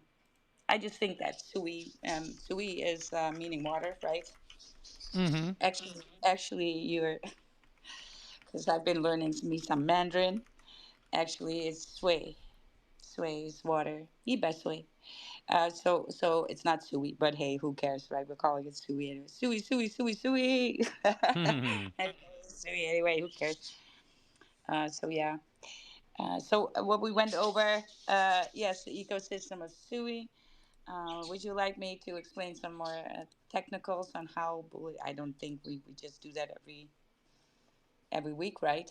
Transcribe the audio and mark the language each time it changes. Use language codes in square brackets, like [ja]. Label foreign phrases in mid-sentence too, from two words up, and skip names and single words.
[en] I just think that sui is meaning water, right? Mm-hmm. Actually, you're because I've been learning me some Mandarin. Actually, it's sui. Sui is water. Iba sui. So it's not sui, but hey, who cares, right? We're calling it sui anyway. Sui, sui, sui, sui. Sui anyway. Who cares? So yeah. So what we went over, yes, the ecosystem of sui. Would you like me to explain some more technicals on how? I don't think we just do that every week, right?